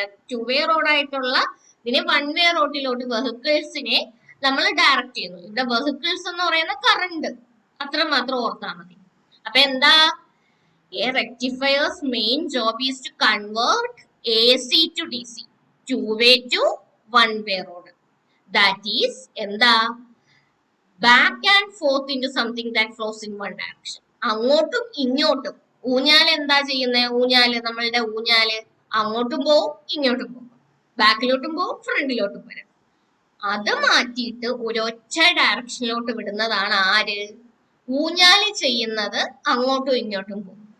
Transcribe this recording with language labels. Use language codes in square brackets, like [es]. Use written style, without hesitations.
[ml] 2-വേ റോഡായിട്ടുള്ള ഇതിനെ 1-വേ റോഡിലോട്ട് വെഹിക്കിൾസിനെ നമ്മൾ ഡയറക്റ്റ് ചെയ്യുന്നു. ഇവിടെ വെഹിക്കിൾസ് എന്ന് പറയുന്ന കറണ്ട്, അത്ര മാത്രം ഓർത്താൽ മതി. അപ്പൊ എന്താ, [en] a rectifier's main job is to convert AC to DC, 2-way to 1-way road. That is എന്താ, back and forth into something that flows in one direction. [ml] അങ്ങോട്ടും ഇങ്ങോട്ടും ഊഞ്ഞാല് എന്താ ചെയ്യുന്നത്, നമ്മളുടെ ഊഞ്ഞാല് അങ്ങോട്ടും പോവും ഇങ്ങോട്ടും പോകും, ബാക്കിലോട്ടും പോവും ഫ്രണ്ടിലോട്ടും വരും. അത് മാറ്റിയിട്ട് ഒരൊറ്റ ഡയറക്ഷനിലോട്ട് വിടുന്നതാണ് ആര്, ഊഞ്ഞാല് ചെയ്യുന്നത് അങ്ങോട്ടും ഇങ്ങോട്ടും പോകും.